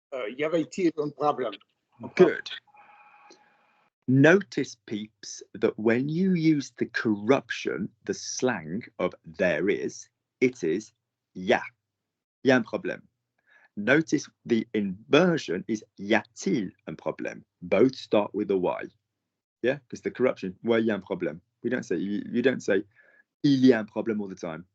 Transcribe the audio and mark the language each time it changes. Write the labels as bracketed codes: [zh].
[fr] Y avait-il un problème? [en] Good. Notice, peeps, that when you use the corruption, the slang of there is, it is ya. [fr] Y a un problème. [en] Notice the inversion is [fr] y a-t-il un problème. [en] Both start with a Y. Yeah, because the corruption, [fr] ouais, y a un problème. [en] We don't say, you don't say [fr] il y a un problème [en] all the time.